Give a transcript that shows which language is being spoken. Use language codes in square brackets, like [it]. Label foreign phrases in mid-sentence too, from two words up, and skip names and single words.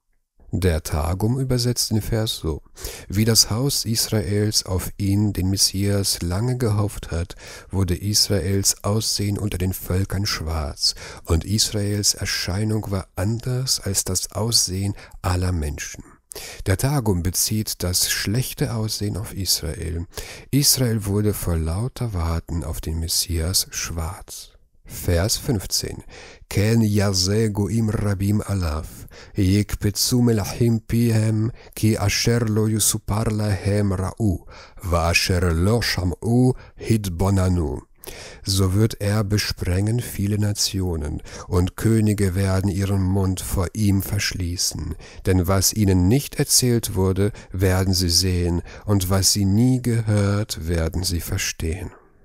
[de] Der Targum übersetzt den Vers so: Wie das Haus Israels auf ihn, den Messias, lange gehofft hat, wurde Israels Aussehen unter den Völkern schwarz, und Israels Erscheinung war anders als das Aussehen aller Menschen. Der Targum bezieht das schlechte Aussehen auf Israel. Israel wurde vor lauter Warten auf den Messias schwarz. Vers 15. [he] כן יזה גוים רבים עליו יקפצו מלכים פיהם כי אשר לא ספר להם ראו ואשר לא שמעו התבוננו. [de] So wird er besprengen viele Nationen, und Könige werden ihren Mund vor ihm verschließen. Denn was ihnen nicht erzählt wurde, werden sie sehen, und was sie nie gehört, werden sie verstehen.